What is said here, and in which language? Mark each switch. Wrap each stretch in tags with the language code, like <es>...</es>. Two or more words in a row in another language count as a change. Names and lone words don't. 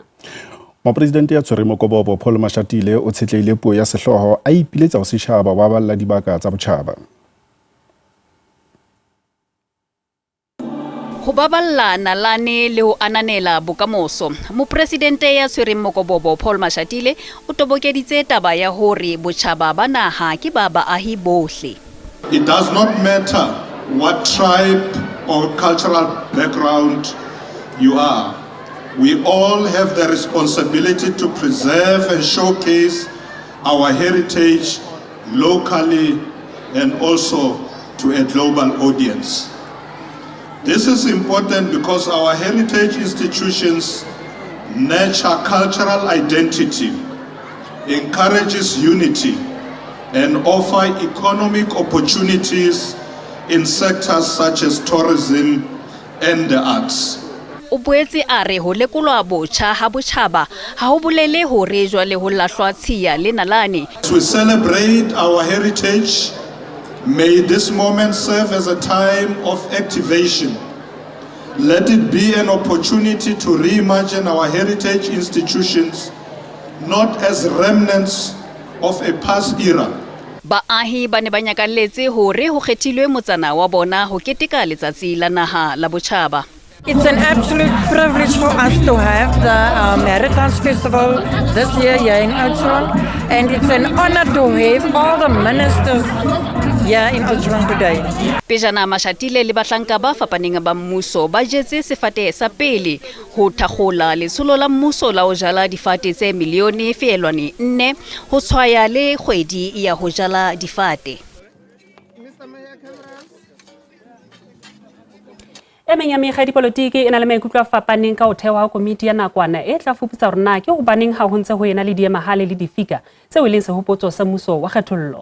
<st>Mopresidente ya tshwereng Mokobobo Paul Mashatile o tshetleile puo ya sehloho a ipiletsa ho setjhaba wa balla dibaka tsa botjhaba. Ho baballa nalane le ho ananela bokamoso. Mopresidente ya tshwereng Mokobobo Paul Mashatile o tobokeditse taba ya hore botjhaba ba naha ke ba baahi bohle.</st> <en>It does not matter what tribe or cultural background you are. We all have the responsibility to preserve and showcase our heritage locally and also to a global audience. This is important because our heritage institutions nurture cultural identity, encourages unity, and offer economic opportunities in sectors such as tourism and the arts.</en> <st>O boetse a re ho lekolwa botjha ha botjhaba ha ho bolele hore jwale ho lahlwa tshiya le nalane.</st> <en>As we celebrate our heritage, may this moment serve as a time of activation. Let it be an opportunity to reimagine our heritage institutions, not as remnants of a past era.</en> <st>Baahi ba ne ba nyakalletse hore ho kgethilwe motsana wa bona ho keteka letsatsi la naha la botjhaba.</st> <en>It's an absolute privilege for us to have the Heritage Festival this year here in Oudtshoorn, and it's an honor to have all the ministers here in Oudtshoorn today.</en> <st>Pejana Mashatile le bahlanka ba fapaneng ba mmuso ba jetse sefate sa pele ho thakgola letsholo la mmuso la ho jala difate tse milione feelwane 4 ho tshwaya le kgwedi ya ho jala difate. E meng ya mekga dipolotiki e na le maikutlo a fapaneng ka ho thewa komiti ya nakwana e tla fuputsa hore na ke hobaneng ha ho ntse ho ena le diemahale le difika tseo e leng sehopotso sa mmuso wa kgethollo.</st>